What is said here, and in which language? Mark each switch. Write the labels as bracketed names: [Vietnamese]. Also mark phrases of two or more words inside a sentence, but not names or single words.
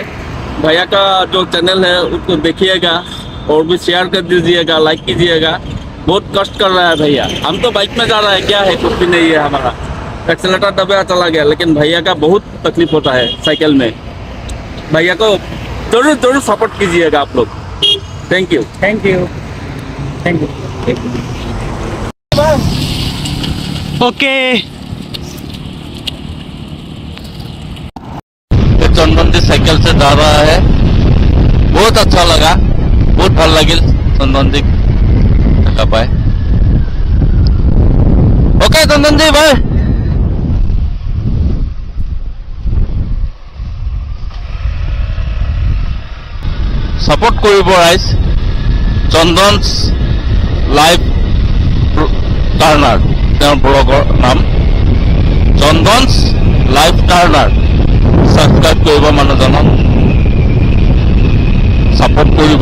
[Hindi] भैया का जो चैनल है उसको देखिएगा और भी शेयर कर दीजिएगा, लाइक कीजिएगा। बहुत कष्ट कर रहा है भैया। हम तो बाइक में जा रहा है, क्या है, कुछ भी नहीं है हमारा। एक्सेलेटर दबा चला गया, लेकिन भैया का बहुत तकलीफ होता है साइकिल में। भैया को जरूर जरूर सपोर्ट कीजिएगा आप लोग। [English] thank you. thank you, thank you. okay, [Hindi] चंदन जी साइकिल से जा रहा है, बहुत अच्छा लगा, बहुत [Assamese] ভাল লাগিল [Hindi] चंदन जी [Assamese] দেখা পায়। [Hindi] ओके चंदन जी, बाय। [Assamese] सपोर्ट কৰিব ৰাইজ। চন্দনছ লাইফ টাৰ্ণাৰ তেওঁৰ ব্লগৰ নাম, চন্দনছ লাইফ টাৰ্ণাৰ। সাবস্ক্রাইব কৰিব মানুহজনক, সাপোর্ট কৰিব।